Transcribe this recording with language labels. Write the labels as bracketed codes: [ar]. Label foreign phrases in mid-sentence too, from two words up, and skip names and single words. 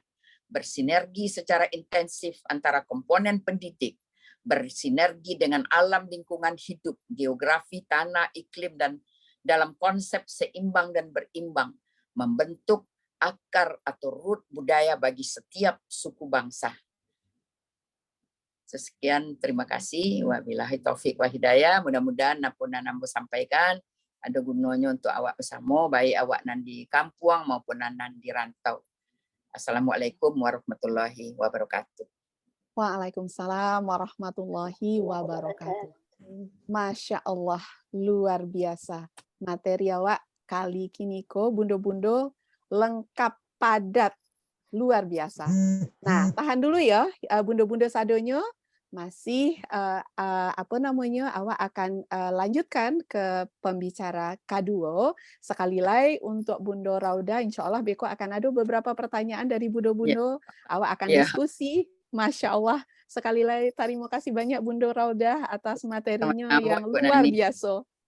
[id] Bersinergi secara intensif antara komponen pendidik, bersinergi dengan alam lingkungan hidup, geografi, tanah, iklim, dan dalam konsep seimbang dan berimbang, membentuk akar atau root budaya bagi setiap suku bangsa. Sekian, terima kasih. [ar] وبالله التوفيق والهداية. [id] Mudah-mudahan apa yang nambo sampaikan ada gunanya untuk awak bersama, baik awak [min] nan di kampung [id] maupun [min] nan di rantau. [ar] السلام عليكم ورحمة الله وبركاته. وعليكم السلام ورحمة الله وبركاته. ما شاء الله, [id] luar biasa. [min] Materi awak kali kini ko bundo-bundo lengkap padat, luar biasa. [id] Nah, tahan dulu ya, [min] bundo-bundo sadonyo. [id] Masih awak akan lanjutkan ke pembicara K2. Sekali lagi untuk Bundo Rauda, [ar] إن شاء الله [id] Beko akan ada beberapa pertanyaan dari bundo-bundo. Awak akan diskusi. [ar] ما شاء الله, [id] sekali lagi terima kasih banyak Bundo Rauda atas materinya yang luar biasa.